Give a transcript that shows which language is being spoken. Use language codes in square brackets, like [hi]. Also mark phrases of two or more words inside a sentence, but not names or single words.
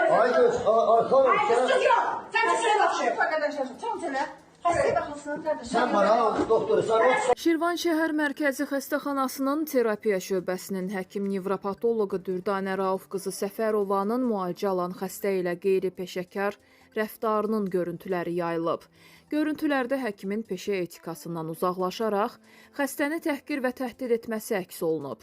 [tr] Ayrıca yok. Sen şuraya bak. Arkadaşlar çabuk söyle. Hastaya bakılsın kardeşim. Sen bana doktoru sen [az] Şirvan şəhər mərkəzi xəstəxanasının terapiya şöbəsinin həkim nevropatoloqu Dürdanə Rauf qızı Səfərovanın müalicə alan xəstə ilə qeyri-peşəkar rəftarının görüntüləri yayılıb. Görüntülərdə həkimin peşə etikasından uzaqlaşaraq xəstəni təhqir və təhdid etməsi əks olunub.